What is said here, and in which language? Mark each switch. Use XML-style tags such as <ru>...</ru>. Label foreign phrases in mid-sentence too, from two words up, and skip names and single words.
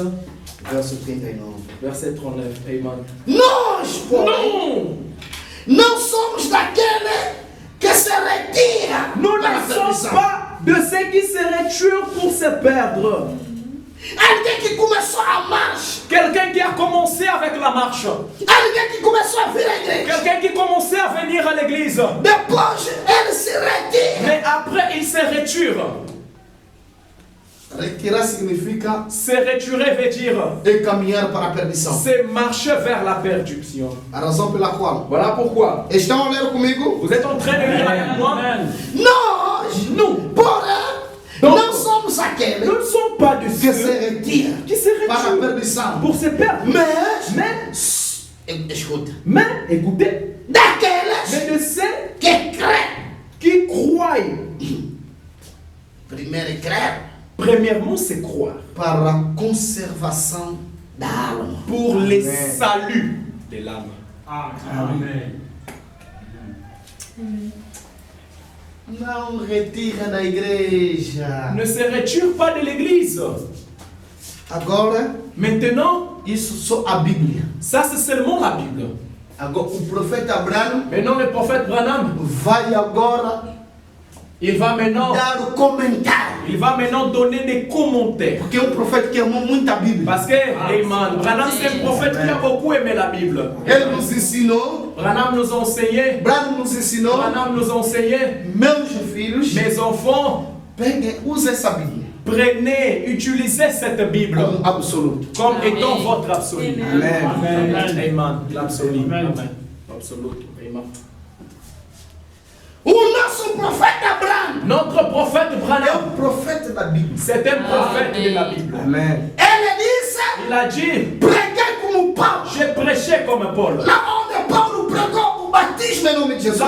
<pt>verso 39.</pt> <fr>verset 39. Amen.</fr> <pt>Nós,</pt> <fr>Non!</fr> <pt>não somos daquele que se retira</pt> <fr>Nous</fr> <pt>para a</pt> <fr>ne sommes</fr> <pt>perdição.</pt> <fr>pas de ceux qui se retirent pour se perdre.</fr> <pt>Alguém que começou a marcha.</pt> <fr>Quelqu'un qui a commencé avec la marche.</fr> <pt>Alguém que começou a vir à igreja.</pt> <fr>Quelqu'un qui commençait à venir à l'église.</fr> <pt>Depois ele se retira.</pt> <fr>Mais après, il se retire.</fr> <pt>Retirar significa</pt> <fr>Se retirer veut dire</fr> <pt>caminhar para a perdição.</pt> <fr>c'est marcher vers la perdition.</fr> <pt>A razão pela qual.</pt> <fr>Voilà pourquoi.</fr> <pt>Estão a ler comigo?</pt> <fr>Vous êtes en train de lire avec moi. Amen.</fr> <pt>Nós,</pt> <fr>Nous,</fr> <pt>porém,</pt> <fr>Donc,</fr> <pt>não somos aqueles</pt> <fr>nous ne sommes pas de</fr> <pt>que se</pt> <fr>ceux</fr> <pt>retira</pt> <fr>qui se</fr> <pt>para a</pt> <fr>retirent</fr> <pt>perdição.</pt> <fr>pour se perdre.</fr> <pt>Mas, escuta,</pt> <fr>Mais, écoutez,</fr> <pt>daqueles</pt> <fr>mais de ceux</fr> <pt>que crê.</pt> <fr>qui croient.</fr> <pt>Primeiro é crer</pt> <fr>Premièrement, c'est croire.</fr> <pt>para a conservação da alma.</pt> <fr>Pour les saluts de l'âme. Amen.</fr> <pt>Não retira da igreja.</pt> <fr>Ne se retire pas de l'église.</fr> <pt>Agora,</pt> <fr>Maintenant,</fr> <pt>isso só a Bíblia.</pt> <fr>ça c'est seulement la Bible.</fr> <pt>Agora, o profeta Abraão</pt> <fr>Maintenant, le prophète Branham,</fr> <pt>vai agora</pt> <fr>il va maintenant donner des commentaires.</fr> <pt>Porque é um profeta que amou muito a Bíblia.</pt> <fr>Parce que, Amen, Branham c'est un prophète qui a beaucoup aimé la Bible.</fr> <pt>Ele nos ensinou,</pt> <fr>Branham nous a enseigné,</fr> <pt>Branham nos ensinou, meus filhos,</pt> <fr>mes enfants,</fr> <pt>peguem, usem essa Bíblia</pt> <fr>prenez, utilisez cette Bible</fr> <pt>como absoluto.</pt> <fr>comme étant votre absolu. Amen. Amen. Amen. L'absolu. Amen. Amen. L'absolu. Amen.</fr> <pt>O nosso profeta Abraão</pt> <fr>Notre prophète</fr> <pt>é Branham, o profeta da Bíblia.</pt> <fr>c'est un prophète de la Bible. Amen.</fr> <pt>Ele disse:</pt> <fr>Il a dit,</fr> <pt>preguei como Paulo.</pt> <fr>j'ai prêché comme Paul.</fr> <pt>Lá onde Paulo pregou o batismo em nome de Jesus,</pt>